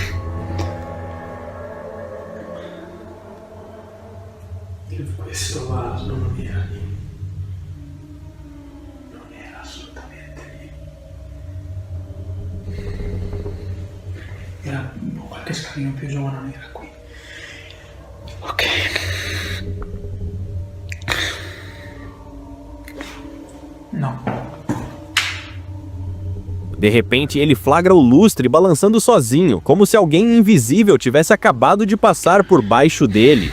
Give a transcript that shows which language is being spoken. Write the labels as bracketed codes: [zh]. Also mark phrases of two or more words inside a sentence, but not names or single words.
[it] Questo vaso non era lì. Non era assolutamente lì. Era qualche scalino più giù, ma non era qui. Ok. No. [pt] De repente, ele flagra o lustre balançando sozinho, como se alguém invisível tivesse acabado de passar por baixo dele.